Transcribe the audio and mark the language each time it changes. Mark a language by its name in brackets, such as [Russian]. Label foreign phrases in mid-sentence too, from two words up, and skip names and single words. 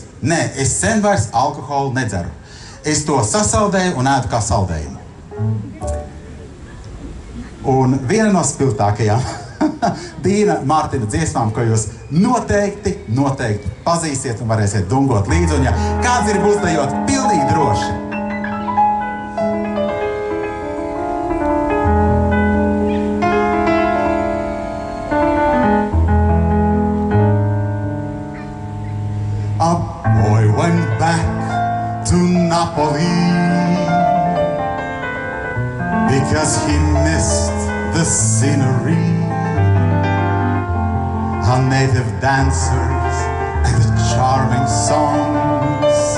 [Latvian] Nē, es sen vairs alkoholu nedzeru. Es to sasaldēju un ēdu kā saldējumu. Un viena no spilgtākajām Dīna Mārtiņa dziesmām, ko jūs noteikti pazīsiet un varēsiet dungot līdzi. Un ja kāds ir uzdejot, pilnīgi droši. [English] A boy went back to Napoli because he missed the scenery, our native dancers and the charming songs.